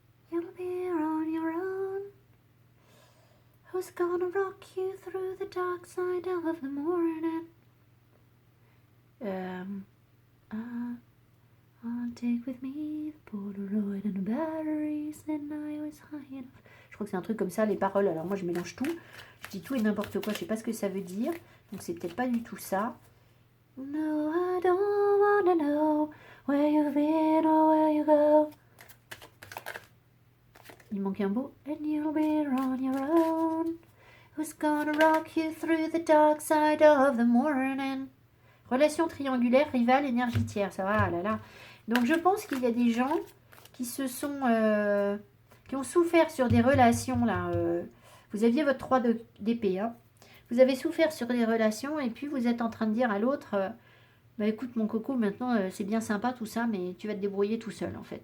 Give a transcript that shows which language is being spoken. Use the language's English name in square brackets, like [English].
[English] You'll be on your own. Who's gonna rock you through the dark side of the morning? I'll take with me the Polaroid and the batteries, and I was high enough. [French] Je crois que c'est un truc comme ça, les paroles. Alors moi je mélange tout. Je dis tout et n'importe quoi, je sais pas ce que ça veut dire. Donc c'est peut-être pas du tout ça. [English] No, I don't wanna know where you've been or where you go. [French] Il manque un mot. [English] And you'll be on your own. Who's gonna rock you through the dark side of the morning? [French] Relation triangulaire, rivale, énergie tiers. Ça va, ah là là. Donc je pense qu'il y a des gens qui se sont... qui ont souffert sur des relations là. Vous aviez votre 3 d'épée. Hein. Vous avez souffert sur des relations et puis vous êtes en train de dire à l'autre... bah écoute mon coco, maintenant c'est bien sympa tout ça, mais tu vas te débrouiller tout seul en fait.